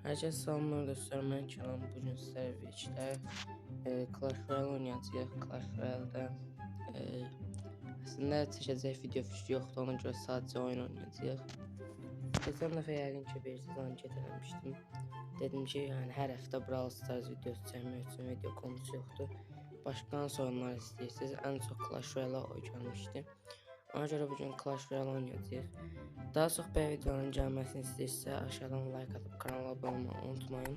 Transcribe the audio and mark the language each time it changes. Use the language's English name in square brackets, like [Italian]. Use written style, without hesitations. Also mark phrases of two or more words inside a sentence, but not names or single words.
[Turkish] Herkese selamlar dostlar, ben Kenan. Bugün sizlerle birlikte Clash Royale oynayacağıq. [Azerbaijani] Clash Royale'da aslında çəkəcək video fikri yoxdur, ona görə sadəcə oyun oynayacağıq. Geçen dəfə yəqin ki bir anket eləmişdim. Dedim ki, yəni hər həftə Brawl Stars videosu çəkmək üçün video konusu yoxdur. Başqa hansı oyunlar istəyirsiniz? Ən çox Clash Royale oy gəlmişdi. Ona görə bugün Clash Royale oynayacağıq. Daha çox belə videonun gəlməsini istəyirsə [Turkish] aşağıdan like atıp kanala abone olmayı unutmayın.